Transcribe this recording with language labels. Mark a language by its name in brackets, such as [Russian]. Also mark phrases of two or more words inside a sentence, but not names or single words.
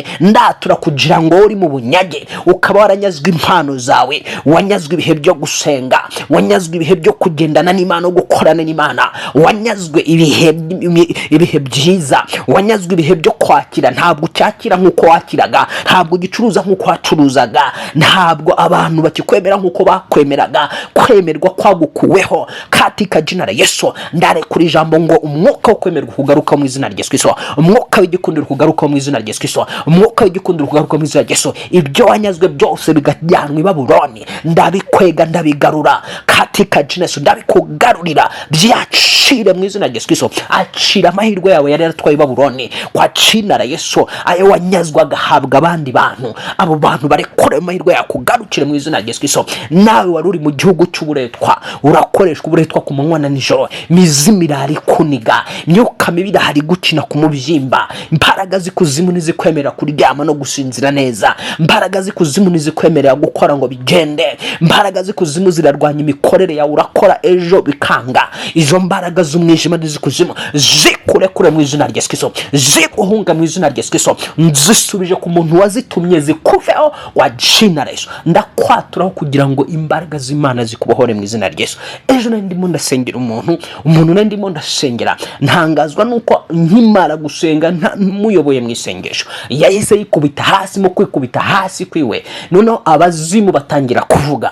[Kinyarwanda] Ndatura kugira ngo uri mu bunyage ukaba waranyazwe impano zawe, wanyazwe ibihe byo gusenga, wanyazwe ibihe byo kugendana n'Imana no gukorana n'Imana, wanyazwe ibihe byiza, wanyazwe ibihe byo kwakira. Ntabwo ucyakira nk'uko wakiraga, ntabwo ugicuruza nk'uko wacuruzaga, ntabwo abantu bakikwemera nk'uko bakwemeraga. Kwemerwa kwagukuweho [Swahili] katika jina la Yesu. [Kinyarwanda] Ndare kuri ijambo ngo umwuka wo kwemerwa kugaruka mu izina rya Yesu, umwuka w'igikundiro kugaruka mu izina rya Yesu, umwuka w'igikundiro kugaruka mu izina rya Yesu. Ibyo wanyazwe byose bigajyanwa i Babuloni, ndabikwega ndabigarura [Swahili] katika jina Yesu, [Kinyarwanda] ndabikugarurira byacire mu izina rya Yesu. Acira amahirwe yawe yari yaratwaye i Babuloni [Swahili] kwa jina la Yesu. [Kinyarwanda] Ayo wanyazwa agahabwa abandi bantu, abo bantu barekore amahirwe yakugarukire mu izina rya Yesu. Nawe wari uri mu gihugu cy'uburetwa, urakoreshwa uburetwa ku manywa na nijoro, mizimu irari kuniga, myuka mibi irahari gukina ku mubyimba. Imbaraga z'ikuzimu nizikwemerera kuryama no gusinzira neza, imbaraga z'ikuzimu nizikwemerera gukora ngo bigende, imbaraga z'ikuzimu zirarwanya imikorere yawe, urakora ejo bikanga. Izo mbaraga z'umwijima n'izikuzimu zikurekure mu izina rya Yesu, ziguhunga mu izina rya Yesu. Nzisubije ku muntu wazitumye zikuveho [Swahili] wa jina la Yesu. [Kinyarwanda] Ndakwaturaho kugira ngo imbaraga z'Imana zikubohore mu izina rya Yesu. Ejo nari ndimo ndasengera umuntu nari ndimo ndasengera, ntangazwa nuko nkimara gusenga muyoboye mu isengesho yahise yikubita hasi. Mu kwikubita hasi kwiwe noneho abazimu batangira kuvuga.